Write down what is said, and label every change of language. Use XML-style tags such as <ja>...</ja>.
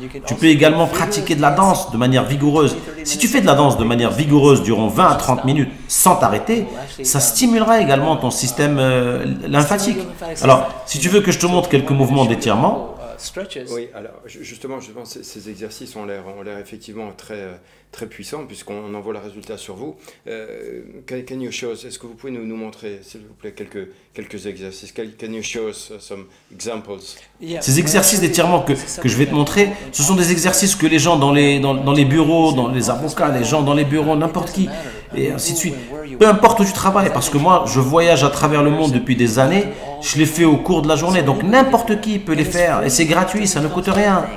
<fr>Tu peux également pratiquer de la danse de manière vigoureuse. Si tu fais de la danse de manière vigoureuse durant 20 à 30 minutes sans t'arrêter, ça stimulera également ton système lymphatique. Alors, si tu veux que je te montre quelques mouvements d'étirement. Oui, alors justement, ces exercices ont l'air effectivement très puissants puisqu'on en voit le résultat sur vous.</fr> <en>Can you show us,</en> <fr>est-ce que vous pouvez nous montrer, s'il vous plaît, quelques exercices?</fr> <en>Can you show us some examples?</en> <fr>Ces exercices d'étirement que je vais te montrer, ce sont des exercices que les gens dans les bureaux, dans les avocats, les gens dans les bureaux, n'importe qui, et ainsi de suite. Peu importe où tu travailles, parce que moi, je voyage à travers le monde depuis des années, je les fais au cours de la journée, donc n'importe qui peut les faire, et c'est gratuit, ça ne coûte rien.</fr>